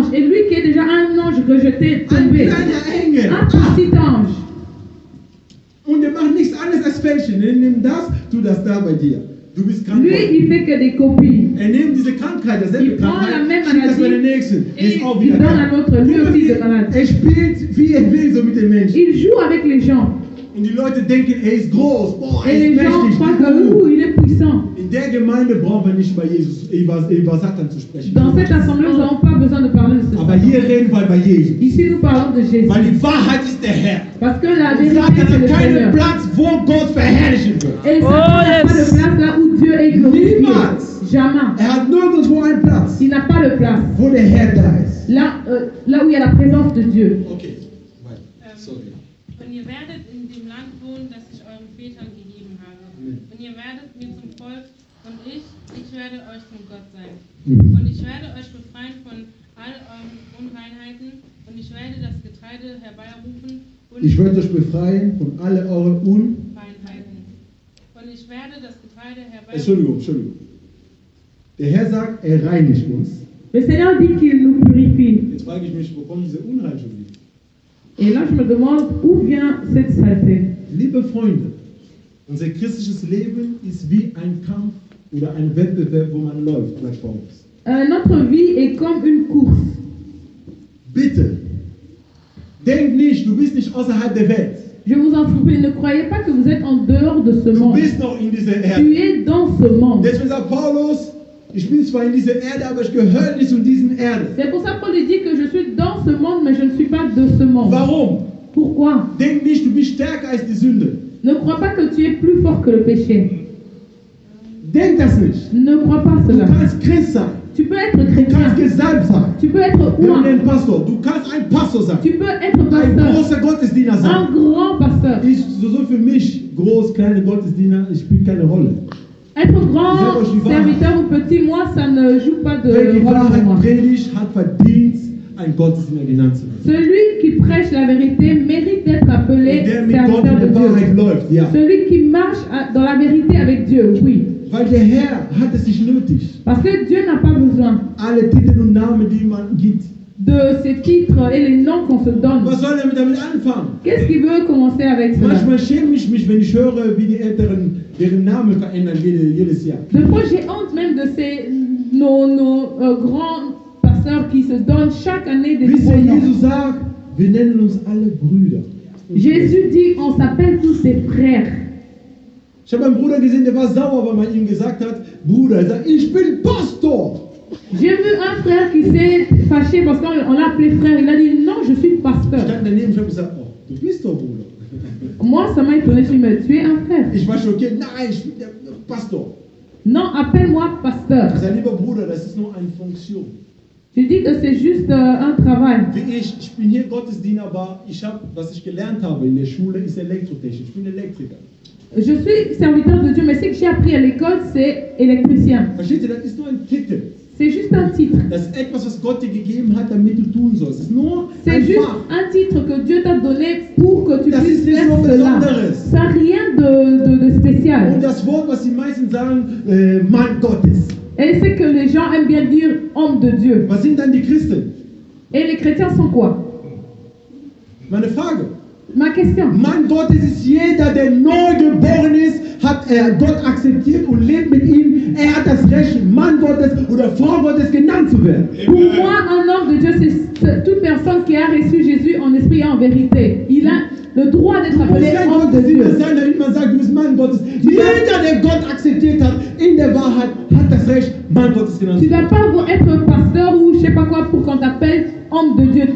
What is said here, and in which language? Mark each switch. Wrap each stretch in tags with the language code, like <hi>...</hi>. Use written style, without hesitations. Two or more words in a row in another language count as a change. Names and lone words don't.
<fr>Et lui qui est déjà un ange rejeté,</fr> <de>Ein</de> <fr>tombé.</fr> <de>kleiner Engel.</de> <fr>Un petit ange.</fr> <de>Und der macht nichts anderes als Fälschen. Er nimmt das, tu das da bei dir. Du bist krank.</de> <fr>Lui, il fait que des copies.</fr> <de>Er nimmt diese Krankheit,</de> <fr>Il</fr> <de>derselbe</de> <fr>prend</fr> <de>Krankheit,</de> <fr>la même</fr> <de>schiebt das bei der</de> <fr>maladie</fr> <de>nächsten. Er</de> <fr>et</fr> <de>ist auch</de> <fr>il</fr> <de>wieder</de> <fr>donne</fr> <de>krank.</de> <fr>à l'autre. Lui aussi de malade.</fr> <de>Er spielt, wie er will, so mit den Menschen.</de> <fr>Il joue avec les gens.</fr> <de>Und die Leute denken, er ist groß, boah, er</de> <fr>Et</fr> <de>ist</de> <fr>les gens</fr> <de>mächtig.</de> <fr>croient que il est puissant.</fr> <de>In der Gemeinde brauchen wir nicht über Satan zu sprechen.</de> <fr>Dans cette assemblée, nous n'avons pas besoin de parler de ce</fr> <de>Aber</de> <fr>Satan.</fr> <de>hier reden wir bei Jesus.</de> <fr>Ici, nous parlons de Jésus.</fr> <de>Weil die Wahrheit ist der Herr.</de> <fr>Parce que la</fr> <de>Und</de> <fr>vérité,</fr> <de>Satan</de> <fr>c'est</fr> <de>hat</de> <fr>le</fr> <de>keinen</de> <fr>Seigneur.</fr> <de>Platz, wo Gott verherrlichen wird.</de> <fr>Et Satan n'a pas de place là où Dieu est glorifié.</fr> <de>Niemals.</de> <fr>Jamais.</fr> <de>Er hat nirgendwo einen Platz,</de> <fr>Il n'a pas de place.</fr> <de>wo der Herr da ist.</de> <fr>Là où il y a la présence de Dieu.</fr> <en>Okay, sorry.</en> <de>Und ihr werdet in dem Land wohnen, das ich euren Vätern gegeben habe. Und ihr werdet mir zum Volk und ich werde euch zum Gott sein. Und ich werde euch befreien von all euren Unreinheiten und ich werde das Getreide herbeirufen und Ich werde euch befreien von alle euren Unreinheiten. Und ich werde das Getreide herbeirufen. Entschuldigung. Der Herr sagt, er reinigt uns.</de> <fr>Le Seigneur dit qu'il nous purifie.</fr> <de>Jetzt frage ich mich, wo kommt diese Unrein schon wieder?</de> <fr>Et là, je me demande où vient cette saleté.</fr> <de>Liebe Freunde, unser christliches Leben ist wie ein Kampf oder ein Wettbewerb, wo man läuft, sagt Paulus.</de> <fr>Notre vie est comme une course.</fr> <de>Bitte, denk nicht, du bist nicht außerhalb der Welt.</de> <fr>Je vous en prie, ne croyez pas que vous êtes en dehors de ce</fr> <de>Du</de> <fr>monde.</fr> <de>bist noch in dieser</de> <fr>Tu</fr> <de>Erde.</de> <fr>es dans ce monde.</fr> <de>Deswegen sagt Paulus, ich bin zwar in dieser Erde, aber ich gehöre nicht zu dieser Erde.</de> <fr>C'est pour ça que Paul dit que je suis dans ce monde, mais je ne suis pas de ce monde.</fr> <de>Warum?</de> <fr>Pourquoi?</fr> <de>Denk nicht, du bist stärker als die Sünde.</de> <fr>Ne crois pas que tu es plus fort que le péché.</fr> <de>Denk das nicht.</de> <fr>Ne crois pas</fr> <de>Du</de> <fr>cela.</fr> <de>kannst Christ sein.</de> <fr>Tu peux être</fr> <de>Du kannst</de> <fr>chrétien.</fr> <de>gesalbt sein.</de> <fr>Tu peux être</fr> <de>Wir</de> <fr>roi.</fr> <de>nennen Pastor. Du kannst ein Pastor sein.</de> <fr>Tu peux être</fr> <de>Ein</de> <fr>pasteur.</fr> <de>großer Gottesdiener sein.</de> <fr>Un grand pasteur.</fr> <de>So für mich, groß, kleine Gottesdiener, es spielt keine Rolle.</de> <fr>Être grand serviteur ou petit, moi, ça ne joue pas de</fr> <de>Wer die</de> <fr>rôle pour moi.</fr> <de>Wahrheit predigt, hat verdient, ein Gottesdiener genannt zu werden.</de> <fr>Celui qui prêche la vérité mérite d'être appelé</fr> <de>Und der mit Gott in</de> <fr>serviteur de</fr> <de>der Wahrheit</de> <fr>Dieu.</fr> <de>läuft, ja.</de> <fr>Celui qui marche dans la vérité avec Dieu, oui.</fr> <de>Weil der Herr hat es nicht nötig,</de> <fr>Parce que Dieu n'a pas besoin</fr> <de>alle Titel und Namen, die man gibt.</de> <fr>de ces titres et les noms qu'on se donne.</fr> <de>Was soll er damit anfangen?</de> <fr>Qu'est-ce qu'il veut commencer avec cela?</fr> <de>Manchmal schäme ich mich, wenn ich höre, wie die Älteren ihren Namen verändern jedes Jahr.</de> <fr>Des fois, j'ai honte même de nos grands pasteurs qui se donnent chaque année des</fr> <de>Wisst</de> <fr>nouveaux</fr> <de>ihr,</de> <fr>noms.</fr> <de>Jesus sagt, wir nennen uns alle Brüder.</de> <fr>Jésus dit, on s'appelle tous ses frères.</fr> <de>Ich habe einen Bruder gesehen, der war sauer, weil man ihm gesagt hat, Bruder, er sagt, ich bin Pastor.</de> <fr>J'ai vu un frère qui s'est fâché parce qu'on l'a appelé frère. Il a dit, non, je suis</fr> <de>Ich</de> <fr>pasteur.</fr> <de>stand daneben, ich habe gesagt, oh, du bist doch Bruder.</de> <fr>Moi, ça m'a étonné. Je me suis dit, mais tu es un frère.</fr> <de>Ich war schockiert, nein, ich bin der Pastor.</de> <fr>Non, appelle-moi pasteur.</fr> <de>Ich sage, lieber Bruder, das ist nur eine Funktion.</de> <fr>Je dis que c'est juste un travail.</fr> <de>Wie ich bin hier Gottesdiener, aber was ich gelernt habe in der Schule, ist Elektrotechnik. Ich bin Elektriker.</de> <fr>Je suis serviteur de Dieu, mais ce que j'ai appris à l'école, c'est électricien.</fr> <de>Versteht ihr, das ist nur ein Titel.</de> <fr>C'est juste un titre.</fr> <de>Das ist etwas, was Gott dir gegeben hat, damit du tun sollst. Es ist nur</de> <fr>C'est</fr> <de>ein</de> <fr>juste</fr> <de>Fach.</de> <fr>un titre que Dieu t'a donné pour que tu</fr> <de>Das</de> <fr>puisses</fr> <de>ist nicht</de> <fr>faire</fr> <de>so</de> <fr>cela.</fr> <de>Besonderes.</de> <fr>Ça n'a rien de spécial.</fr> <de>Und das Wort, was die meisten sagen, Mann Gottes.</de> <fr>Et c'est que les gens aiment bien dire homme de Dieu.</fr> <de>Was sind dann die Christen?</de> <fr>Et les chrétiens sont quoi?</fr> <de>Meine Frage.</de> <fr>Ma question.</fr> <de>Mann Gottes ist jeder, der neu geboren ist, hat Gott akzeptiert und lebt mit ihm. Er hat das Recht, Mann Gottes oder Frau Gottes genannt zu werden.</de> <fr>Pour moi, un homme de Dieu, c'est toute personne qui a reçu Jésus en esprit et en vérité. Il a le droit d'être</fr> <de>Du musst</de> <fr>appelé</fr> <de>kein</de> <fr>homme de</fr> <de>Gottesdiener</de> <fr>Dieu.</fr> <de>sein, damit man sagt, du bist Mann Gottes. Jeder, der Gott akzeptiert hat, in der Wahrheit, hat das Recht, Mann Gottes genannt</de> <fr>Tu</fr> <de>zu</de> <fr>ne</fr> <de>werden.</de> <fr>dois pas être pasteur ou je sais pas quoi pour qu'on t'appelle homme de Dieu.</fr>